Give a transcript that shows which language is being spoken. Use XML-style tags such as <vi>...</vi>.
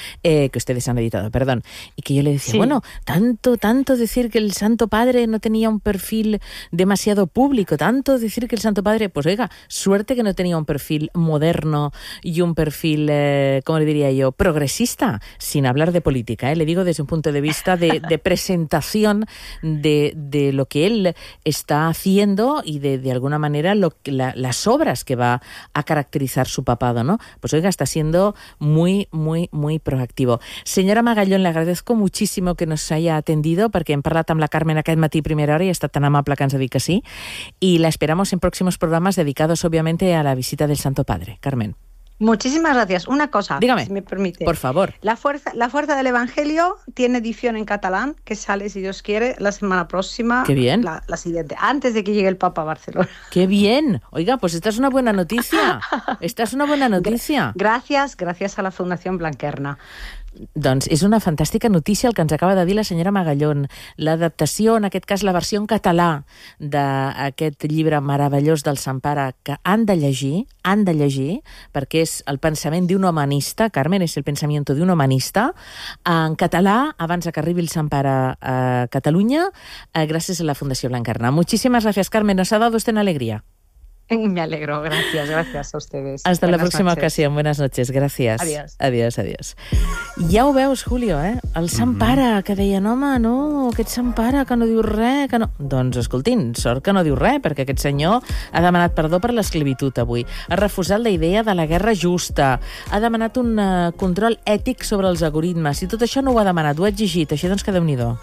<es>Que ustedes han editado, perdón. Y que yo le decía, sí. Bueno, tanto decir que el Santo Padre no tenía un perfil demasiado público, tanto decir que el Santo Padre, pues oiga, suerte que no tenía un perfil moderno y un perfil, ¿cómo le diría yo?, progresista, sin hablar de política, ¿eh? Le digo desde un punto de vista de presentación de lo que él está haciendo y de alguna manera las obras que va a caracterizar su papado, ¿no? Pues oiga, está siendo muy, muy, muy proactivo. Señora Magallón, le agradezco muchísimo que nos haya atendido,</es> <ca>perquè hem parlat amb la Carmen aquest matí a primera hora i ha estat tan amable que ens ha dit que sí.</ca> <es>I la esperamos</es> <ca>en pròxims programes dedicats,</ca> <es>obviamente, a la visita del Santo Padre. Carmen. Muchísimas gracias. Una cosa, dígame, si me permite. Por favor. La fuerza del Evangelio tiene edición en catalán, que sale, si Dios quiere, la semana próxima. Qué bien. La siguiente, antes de que llegue el Papa a Barcelona. Qué bien. Oiga, pues esta es una buena noticia. Esta es una buena noticia. Gracias a la Fundación Blanquerna.</es> <ca>Doncs és una fantàstica notícia el que ens acaba de dir la senyora Magallón. L'adaptació, en aquest cas la versió en català d'aquest llibre meravellós del Sant Pare, que han de llegir, perquè és el pensament d'un humanista, Carmen, és el pensament d'un humanista, en català, abans que arribi el Sant Pare a Catalunya, gràcies a la Fundació Blanquerna. Moltíssimes gràcies,</ca> <es>Carmen, nos ha dado usted una alegría. Me alegro, gracias a ustedes. Hasta la próxima ocasión, buenas noches, gracias. Adiós.</es> <ca>Ja ho veus, Julio, eh? El Sant Pare, que deien, home, no, aquest Sant Pare que no diu res, que no... Doncs, escoltin, sort que no diu res, perquè aquest senyor ha demanat perdó per l'esclavitud avui, ha refusat la idea de la guerra justa, ha demanat un control ètic sobre els algoritmes, i tot això no ho ha demanat, ho ha exigit, així doncs que déu-n'hi-do.</ca>